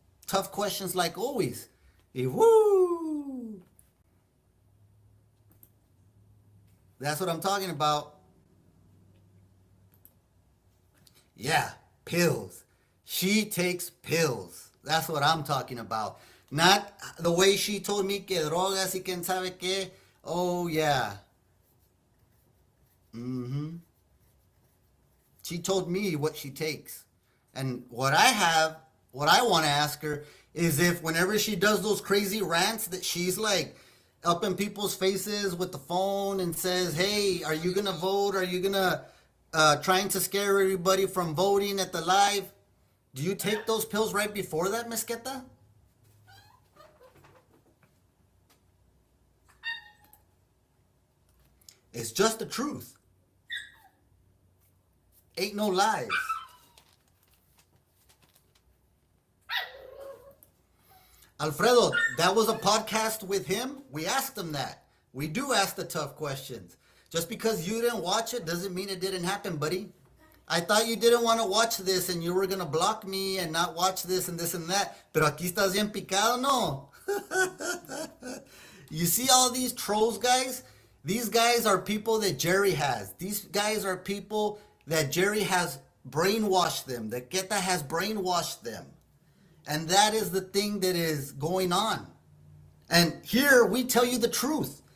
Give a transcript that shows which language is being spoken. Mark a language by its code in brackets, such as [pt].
[en] Tough questions like always. Woo! That's what I'm talking about. Yeah, pills. She takes pills. That's what I'm talking about. Not the way she told me [es] que drogas y quién sabe qué. [en] Oh, yeah. She told me what she takes. And what I want to ask her is if whenever she does those crazy rants that she's like up in people's faces with the phone and says, hey, are you going to vote? Are you going to trying to scare everybody from voting at the live? Do you take those pills right before that, Miss Queta? It's just the truth. Ain't no lies. Alfredo, that was a podcast with him. We asked him that. We do ask the tough questions. Just because you didn't watch it doesn't mean it didn't happen, buddy. I thought you didn't want to watch this and you were going to block me and not watch this and that. [es] Pero aquí estás bien picado, no? [en] You see all these trolls, guys? These guys are people that Jerry has. These guys are people that Jerry has brainwashed them, that Queta has brainwashed them. And that is the thing that is going on. And here we tell you the truth.